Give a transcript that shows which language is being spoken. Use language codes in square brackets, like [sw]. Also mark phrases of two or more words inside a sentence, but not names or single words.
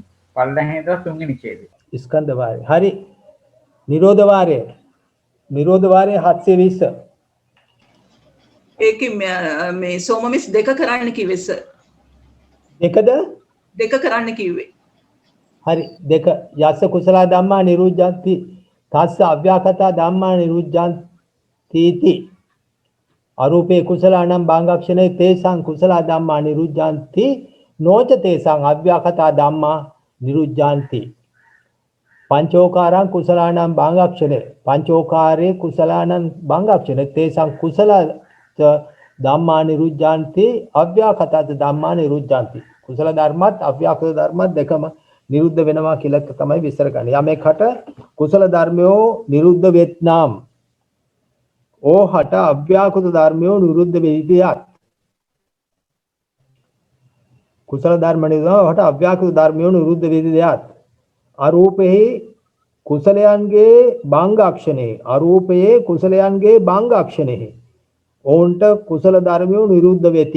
[si] පල්ලෙහාට තුන්වෙනි ඡේදය. ස්කන්ධ වාරය. හරි. නිරෝධ වාරය. නිරෝධ වාරය 720. ඒකේ මේ සෝමමිස් දෙක කරන්න කිව්වේ සර්. දෙකද? දෙක කරන්න කිව්වේ. හරි දෙක [pi] යස්ස කුසල ධම්මා නිරුද්ධಂತಿ තස්ස අව්‍යාකතා ධම්මා නිරුද්ධಂತಿ ති අරූපේ කුසලානම් භාංගක්ෂණේ තේසං කුසල ධම්මා නිරුද්ධಂತಿ නොච තේසං අව්‍යාකතා ධම්මා නිරුද්ධಂತಿ පංචෝකාරං කුසලානම් භාංගක්ෂණේ පංචෝකාරේ කුසලානම් භාංගක්ෂණේ තේසං කුසල ධම්මා නිරුද්ධಂತಿ අව්‍යාකතා ධම්මා නිරුද්ධಂತಿ [si] කුසල ධර්මත් අව්‍යාකෘත ධර්මත් දෙකම නිරුද්ධ වෙනවා කියලා තමයි විස්තර කරන්නේ. යමෙක්ට කුසල ධර්මයෝ නිරුද්ධ වෙත්නම් ඕහට අව්‍යාකෘත ධර්මයෝ නිරුද්ධ වෙයිදියත් කුසල ධර්ම නිරුද්ධවට අව්‍යාකෘත ධර්මයෝ නිරුද්ධ වෙයිදියත් අරූපෙහි කුසලයන්ගේ භංගක්ෂණේ අරූපයේ කුසලයන්ගේ භංගක්ෂණේ ඕන්ට කුසල ධර්මයෝ නිරුද්ධ වෙති.